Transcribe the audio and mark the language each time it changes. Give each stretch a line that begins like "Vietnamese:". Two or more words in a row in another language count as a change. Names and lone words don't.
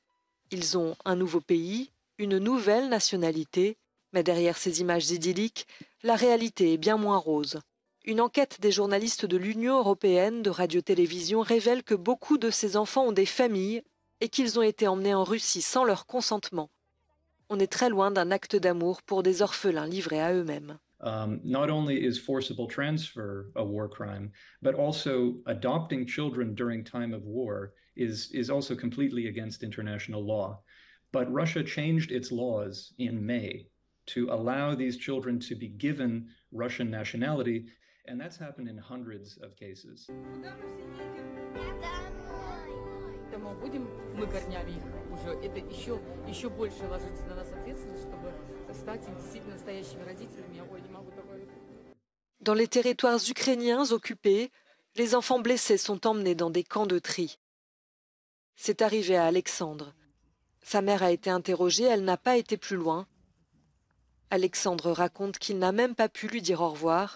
French: Ils ont un nouveau pays, une nouvelle nationalité, mais derrière ces images idylliques, la réalité est bien moins rose. Une enquête des journalistes de l'Union européenne de radio-télévision révèle que beaucoup de ces enfants ont des familles et qu'ils ont été emmenés en Russie sans leur consentement. On est très loin d'un acte d'amour pour des orphelins livrés à eux-mêmes.
English: Not only is forcible transfer a war crime, but also adopting children during time of war is also completely against international law. But Russia changed its laws in May to allow these children to be given Russian nationality, and that's happened in hundreds of cases.
Russian: Будем мы корнями их уже, это еще больше ложится на нас ответственность, чтобы стать действительно настоящими родителями. Я не могу такое.
French: Dans les territoires ukrainiens occupés, les enfants blessés sont emmenés dans des camps de tri. C'est arrivé à Alexandre. Sa mère a été interrogée, elle n'a pas été plus loin. Alexandre raconte qu'il n'a même pas pu lui dire au revoir.